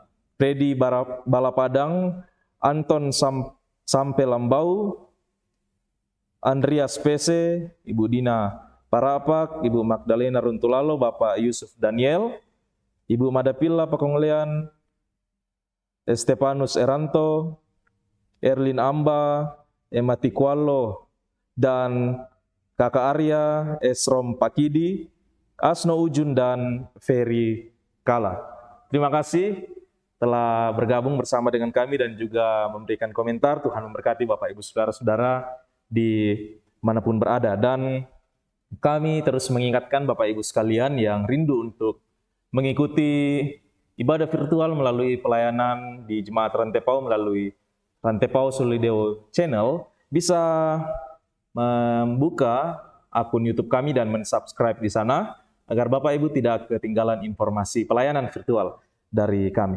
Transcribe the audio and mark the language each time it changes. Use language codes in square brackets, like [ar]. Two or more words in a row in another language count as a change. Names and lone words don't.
[id] Freddy Balapadang, Anton Sampe Lambau, Andreas Pese, Ibu Dina Parapak, Ibu Magdalena Runtulalo, Bapak Yusuf Daniel, Ibu Madapilla Pakonglean, Estepanus Eranto, Erlin Amba, Emma Tikwalo, dan Kakak Arya, Esrom Pakidi, Asno Ujun, dan Ferry Kala. Terima kasih telah bergabung bersama dengan kami dan juga memberikan komentar. Tuhan memberkati Bapak Ibu Saudara-saudara di manapun berada. Dan kami terus mengingatkan Bapak Ibu sekalian yang rindu untuk mengikuti ibadah virtual melalui pelayanan di Jemaat Rantepau melalui Rantepau Solideo Channel, bisa membuka akun YouTube kami dan mensubscribe di sana agar Bapak Ibu tidak ketinggalan informasi pelayanan virtual dari kami.